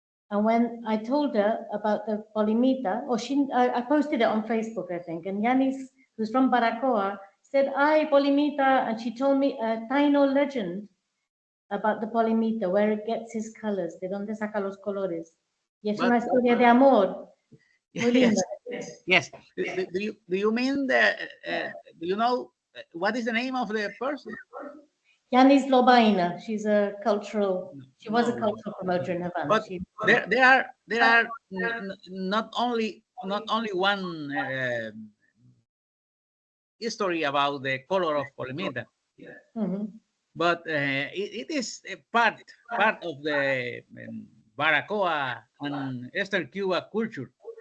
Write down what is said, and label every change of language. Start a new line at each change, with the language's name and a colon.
English: And when I told her about the Polymita, I posted it on Facebook, I think, and Yanis, who's from Baracoa, said, "Ay, Polymita," and she told me a Taino legend about the Polymita, where it gets its colors,
Spanish: de donde saca los colores. Y es una historia de amor. Muy linda.
English: Yes. Do you mean that? Do you know what is the name of the person? Yanis Lobaina. She was a cultural promoter in Havana. But there are not only one history about the color of Polymita, but it is a part of the Baracoa and Eastern Cuba culture.